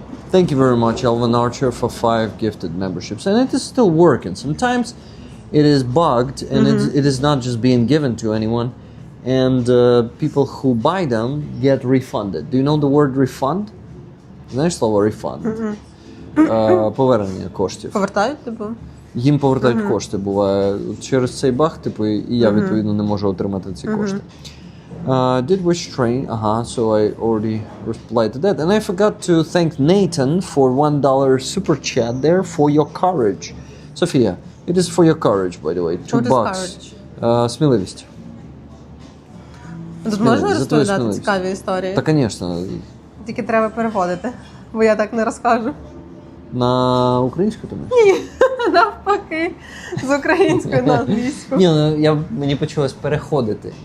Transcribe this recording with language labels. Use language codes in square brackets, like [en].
[en] Thank you very much, Elvin Archer, for 5 gifted memberships. And it is still working. Sometimes it is bugged and it is not just being given to anyone. And people who buy them get refunded. Do you know the word refund? [uk] Знаєш слово refund? Повернення коштів. Повертають, типу? Їм повертають кошти, буває. Через цей баг, типу, і я, відповідно, не можу отримати ці кошти. [en] Did wish train? So I already replied to that. And I forgot to thank Nathan for $1 super chat there for your courage. Sofia, it is for your courage, by the way. $2. Courage? [uk] Сміливість. Тут можна розповідати цікаві історії? Та, звісно. Тільки треба переводити, бо я так не розкажу. На українську тому? Ні, навпаки, з української на англійську. Ні, мені почалось переходити.